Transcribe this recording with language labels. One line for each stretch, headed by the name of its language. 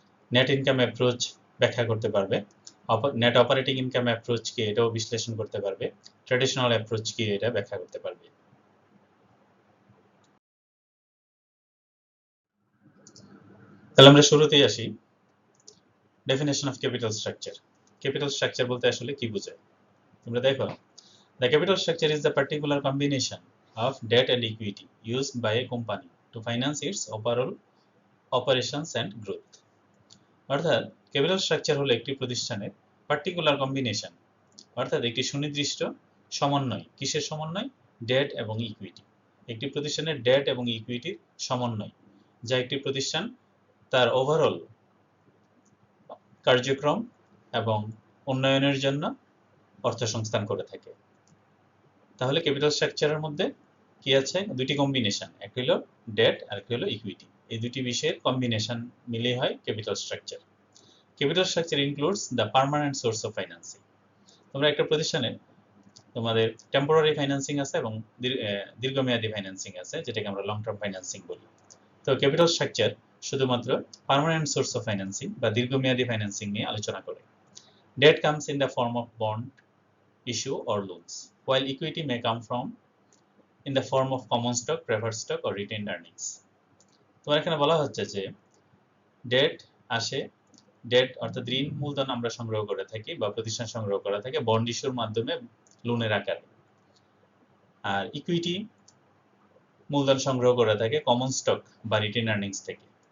Bangla: Net income approach ব্যাখ্যা করতে পারবে। নেট অপারেটিং ইনকাম অ্যাপ্রোচ কি এটাও বিশ্লেষণ করতে পারবে। ট্র্যাডিশনাল অ্যাপ্রোচ কি এটা ব্যাখ্যা করতে পারবে। তাহলে আমরা শুরুতেই আসি definition of capital structure. Capital structure বলতে আসলে কি বোঝায় তোমরা দেখো।
English: The capital structure is the particular combination of debt and equity used by a company to finance its overall operations and growth.
Bangla: অর্থাৎ ক্যাপিটাল স্ট্রাকচার হলো একটি প্রতিষ্ঠানের পার্টিকুলার কম্বিনেশন, অর্থাৎ একটি সুনির্দিষ্ট সমন্বয়। কিসের সমন্বয়? ডেট এবং ইকুইটি। একটি প্রতিষ্ঠানের ডেট এবং ইকুইটির সমন্বয়, যা একটি প্রতিষ্ঠান তার ওভারঅল কার্যক্রম এবং উন্নয়নের জন্য অর্থ সংস্থান করে থাকে। তাহলে ক্যাপিটাল স্ট্রাকচারের মধ্যে কি আছে? দুটি কম্বিনেশন, একটা হলো ডেট আর একটা হলো ইকুইটি। এই দুটি বিষয়ের কম্বিনেশন মিলে হয়
English: Capital structure. Capital structure includes the permanent source of financing.
Bangla: তোমরা একটা প্রতিষ্ঠানে তোমাদের টেম্পোরারি ফাইন্যান্সিং আছে এবং দীর্ঘমেয়াদী ফাইন্যান্সিং আছে, যেটাকে আমরা লং টার্ম ফাইন্যান্সিং বলি। তো ক্যাপিটাল স্ট্রাকচার শুধুমাত্র পার্মানেন্ট সোর্স অফ ফাইন্যান্সিং বা দীর্ঘমেয়াদী ফাইন্যান্সিং নিয়ে আলোচনা করে।
English: Debt comes in the form of bond issue or loans, while equity may come from in the form of common stock, preferred stock or retained earnings.
Bangla: তোমার এখানে বলা হচ্ছে যে ডেট আসে, ডেট অর্থাৎ ঋণ মূলধন আমরা সংগ্রহ করে থাকি বা প্রতিষ্ঠান সংগ্রহ করে থাকে বন্ড ইস্যুর মাধ্যমে লোনের আকারে, আর ইকুইটি মূলধন সংগ্রহ করে থাকে কমন স্টক বা রিটেন আর্নিংস থেকে।